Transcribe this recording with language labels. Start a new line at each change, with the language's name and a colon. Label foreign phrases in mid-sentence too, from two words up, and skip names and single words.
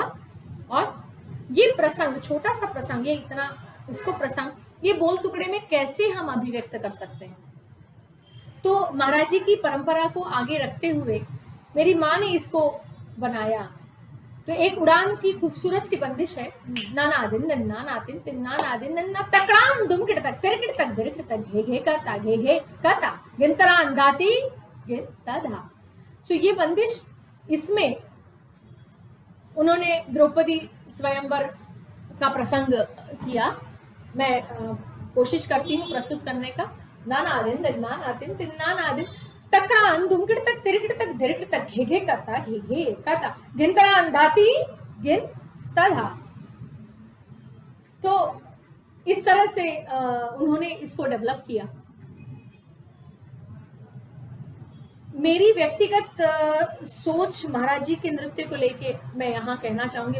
Hindi: और ये प्रसंग, छोटा सा प्रसंग, ये इतना, इसको प्रसंग, ये बोल टुकड़े में कैसे हम अभिव्यक्त कर सकते हैं। तो महाराज जी की परंपरा को आगे रखते हुए मेरी माँ ने इसको बनाया। तो एक उड़ान की खूबसूरत सी बंदिश है। नाना दिन नन्ना नातिन तिन्ना नादिन नन्ना तकड़ाम दुम किड़ तक तेरे किड़ तक धरे किड़ तक घे घे काता घे घे काता गिनतरान दाती गिनता धा। सो ये बंदिश, इसमें उन्होंने द्रौपदी स्वयंवर का प्रसंग किया। मैं कोशिश करती हूँ प्रस्तुत करने का। नाना दिन नन्ना नातिन तिन्ना नादिन तकड़ान धुमकिड़ तक तिरकिड़ तक धिरकिड़ तक घे घे काता घे घे काता गिनतरान दाती गिन तधा। तो इस तरह से उन्होंने इसको डेवलप किया। मेरी व्यक्तिगत सोच महाराज जी के नृत्य को लेके मैं यहाँ कहना चाहूंगी।